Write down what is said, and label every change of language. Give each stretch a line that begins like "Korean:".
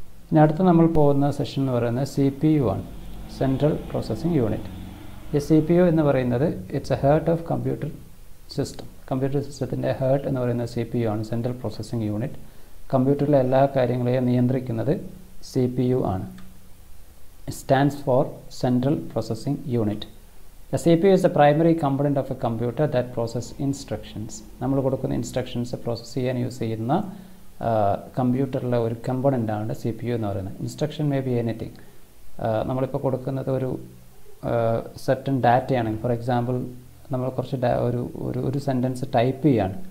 Malayalam: ഇനി അടുത്ത് നമ്മൾ പോകുന്ന സെഷൻ എന്ന് പറയുന്നത് CPU ആണ്, സെൻട്രൽ പ്രോസസ്സിംഗ് യൂണിറ്റ്.
English: ഈ CPU
Malayalam: എന്ന് പറയുന്നത്
English: It's a heart of computer system.
Malayalam: Computer സിസ്റ്റത്തിൻ്റെ ഹേർട്ട് എന്ന് പറയുന്നത് CPU ആണ്, സെൻട്രൽ പ്രോസസ്സിംഗ് യൂണിറ്റ്. കമ്പ്യൂട്ടറിലെ എല്ലാ കാര്യങ്ങളെയും നിയന്ത്രിക്കുന്നത് CPU ആണ്.
English: It stands for Central Processing Unit. The CPU is the primary component of a computer that processes instructions.
Malayalam: നമ്മൾ കൊടുക്കുന്ന ഇൻസ്ട്രക്ഷൻസ് പ്രോസസ്സ് ചെയ്യാൻ യൂസ് ചെയ്യുന്ന കമ്പ്യൂട്ടറിലെ ഒരു കമ്പോണൻ്റ് ആണ് CPU എന്ന് പറയുന്നത്.
English: Instruction may be anything.
Malayalam: നമ്മളിപ്പോൾ കൊടുക്കുന്നത് ഒരു സെർട്ടൺ ഡാറ്റയാണെങ്കിൽ, ഫോർ എക്സാമ്പിൾ നമ്മൾ കുറച്ച് ഒരു സെൻറ്റൻസ് ടൈപ്പ് ചെയ്യാണ്.